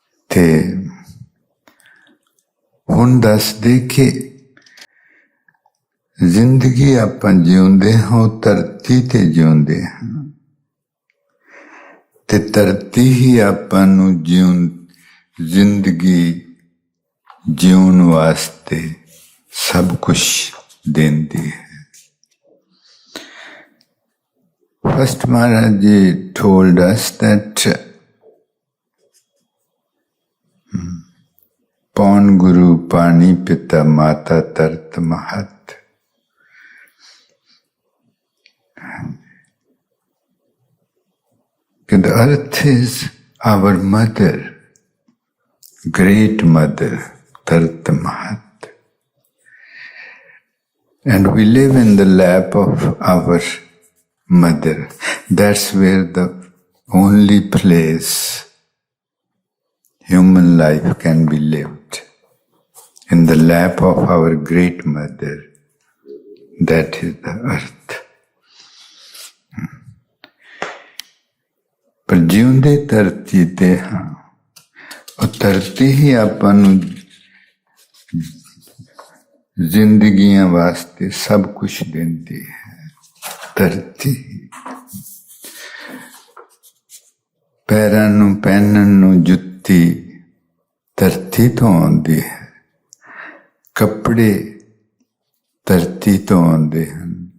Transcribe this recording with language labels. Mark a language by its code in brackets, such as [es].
[pa] ਤੇ ਹੁਣ ਦੱਸਦੇ ਕਿ ਜ਼ਿੰਦਗੀ ਆਪਾਂ ਜਿਉਂਦੇ ਹਾਂ ਉਹ ਧਰਤੀ ਤੇ ਜਿਉਂਦੇ ਹਾਂ, ਤੇ ਧਰਤੀ ਹੀ ਆਪਾਂ ਨੂੰ ਜ਼ਿੰਦਗੀ ਜਿਉਣ ਵਾਸਤੇ ਸਭ ਕੁਛ ਦਿੰਦੀ ਹੈ। [en] First Maharaj Ji told us that Pawn Guru Pani Pita Mata Tart Mahat. The earth is our mother, great mother, Tart Mahat. And we live in the lap of our mother. That's where the only place human life can be lived, in the lap of our great mother, that is the earth. [pa] ਪਰ ਜਿਉਂਦੇ ਧਰਤੀ ਤੇ ਹਾਂ, ਉਹ ਧਰਤੀ ਹੀ ਆਪਾਂ ਨੂੰ ਜ਼ਿੰਦਗੀਆਂ ਵਾਸਤੇ ਸਭ ਕੁਛ ਦਿੰਦੀ ਹੈ। ਧਰਤੀ ਪੈਰਾਂ ਨੂੰ ਪਹਿਨਣ ਨੂੰ ਜੁੱਤੀ ਧਰਤੀ ਤੋਂ ਆਉਂਦੀ ਹੈ, ਕੱਪੜੇ ਧਰਤੀ ਤੋਂ ਆਉਂਦੇ ਹਨ।